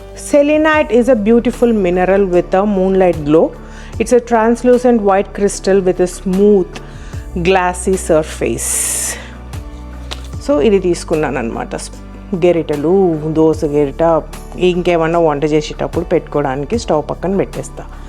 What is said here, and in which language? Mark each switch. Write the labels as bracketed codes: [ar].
[en] Selenite is a beautiful mineral with a moonlight glow. It's a translucent white crystal with a smooth glassy surface. [te] So ఇది తీసుకున్నాను అనమాట. గెరిటెలు, దోశ గెరిట, ఇంకేమన్నా వంట చేసేటప్పుడు పెట్టుకోవడానికి స్టవ్ పక్కన పెట్టేస్తా.